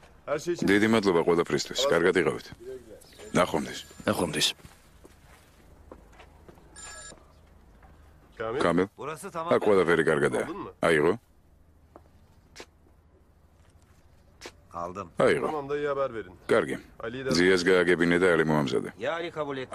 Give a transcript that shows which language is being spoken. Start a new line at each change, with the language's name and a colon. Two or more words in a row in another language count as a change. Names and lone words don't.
Georgian: დიდი მადლობა ყველაფრისთვის. კარგად იყავით. ნახვამდის. ნახვამდის. კამილ. აქ ყველაფერი კარგადაა. აიღო?
Turkish: Aldım.
Georgian: აიღო.
Turkish: Tamam da iyi haber verin.
Georgian: კარგი. ზიას გააგებინე და ალი მოამზადე.
Turkish: Ya Ali kabul etti.